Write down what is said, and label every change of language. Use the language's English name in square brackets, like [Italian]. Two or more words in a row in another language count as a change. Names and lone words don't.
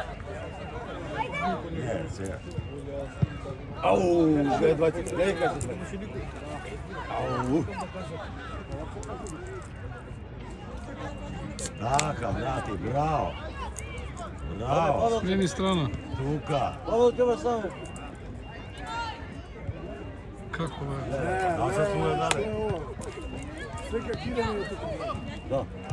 [Macedonian] Не, сега. Ау, бе 20, не кажи. Ау. Така, брати, браво. Браво. Смени страна. Тука. Ovo treba samo. Како бе? Назад му е даде. Сега кидаме е тука. Да.